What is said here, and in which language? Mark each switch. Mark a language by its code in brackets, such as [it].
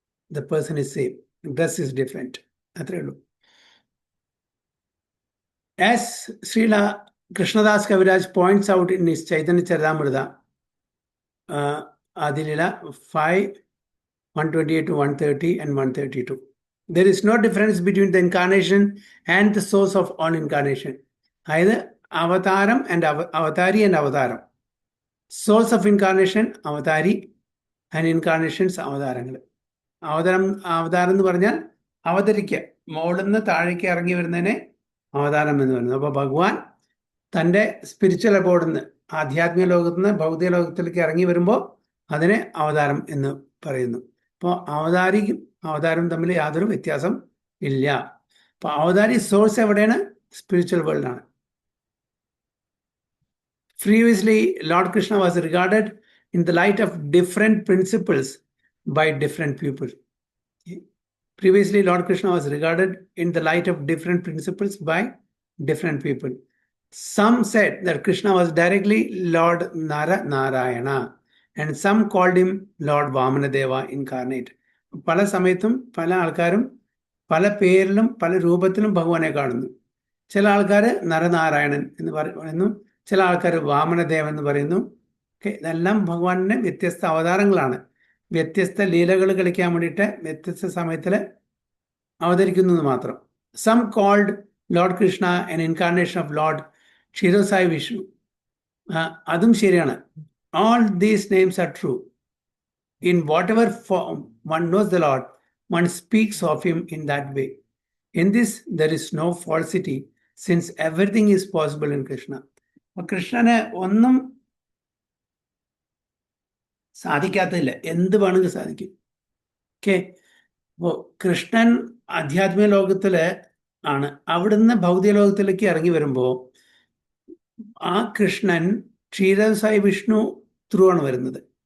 [en] the person is same, dress is different, [ml] അത്രയേ ഉള്ളൂ. [en] As Srila Krishnadas Kaviraj points out in his Chaitanya Charitamrita Adilila 5:128 to 130 and 132. There is no difference between the incarnation and the source of all incarnation. [ml] അതായത് അവതാരം and അവതാരി and അവതാരം. Source of incarnation അവതാരി and ഇൻകാർണേഷൻസ് അവതാരങ്ങൾ. അവതാരം എന്ന് പറഞ്ഞാൽ അവതരിക്കുക, മുകളിൽ നിന്ന് താഴേക്ക് ഇറങ്ങി വരുന്നതിനെ അവതാരം എന്ന് പറയുന്നത്. അപ്പോൾ ഭഗവാൻ തൻ്റെ സ്പിരിച്വൽ അബോർഡിൽ നിന്ന്, ആധ്യാത്മിക ലോകത്ത് നിന്ന് ഭൗതിക ലോകത്തിലേക്ക് ഇറങ്ങി വരുമ്പോൾ അതിനെ അവതാരം എന്ന് പറയുന്നു. അപ്പോൾ അവതാരിക്കും അവതാരം തമ്മിൽ യാതൊരു വ്യത്യാസം ഇല്ല. അപ്പോൾ അവതാരി സോഴ്സ് എവിടെയാണ്? Spiritual വേൾഡാണ്. [en] Previously, Lord Krishna was regarded in the light of different principles by different people. Previously, Lord Krishna was regarded in the light of different principles by different people. Some said that Krishna was directly Lord Narayana, and some called him Lord Vamanadeva incarnate. [ml] പല സമയത്തും പല ആൾക്കാരും പല പേരിലും പല രൂപത്തിലും ഭഗവാനെ കാണുന്നു. ചില ആൾക്കാർ നരനാരായണൻ എന്ന് പറയുന്നു, ചില ആൾക്കാർ വാമനദേവൻ എന്ന് പറയുന്നു. ഇതെല്ലാം ഭഗവാന്റെ വ്യത്യസ്ത അവതാരങ്ങളാണ്. വ്യത്യസ്ത ലീലകൾ കളിക്കാൻ വേണ്ടിയിട്ട് വ്യത്യസ്ത സമയത്തിൽ അവതരിക്കുന്നു എന്ന് മാത്രം. [en] Some called Lord Krishna an incarnation of Lord Kshirasayi Vishnu. [ml] അതും ശരിയാണ്. [en] All these names are true. In whatever form one knows the Lord, one speaks of him in that way. In this, there is no falsity, since everything is possible in Krishna. [ml] കൃഷ്ണന് ഒന്നും സാധിക്കാത്തതില്ല, എന്ത് വേണമെങ്കിൽ സാധിക്കും. Okay, അപ്പോൾ കൃഷ്ണൻ ആധ്യാത്മിക ലോകത്തില് ആണ്. അവിടുന്ന് ഭൗതിക ലോകത്തിലേക്ക് ഇറങ്ങി വരുമ്പോൾ ആ കൃഷ്ണൻ ക്ഷീരസായി വിഷ്ണു ത്രൂ ആണ് വരുന്നത്.